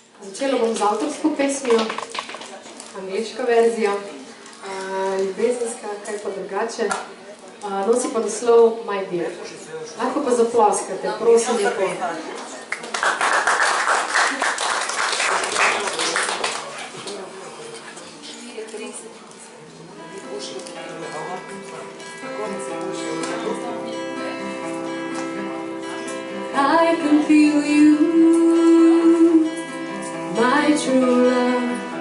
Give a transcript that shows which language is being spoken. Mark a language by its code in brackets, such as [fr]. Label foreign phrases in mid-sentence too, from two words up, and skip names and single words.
[sl] Začela bom z avtorsko pesmijo, angleška verzija, ljubezenska, kaj pa drugače. Nosi pa naslov My Dear. Lahko pa zaploskate, prosim lepo. [en] I can feel you, my true love.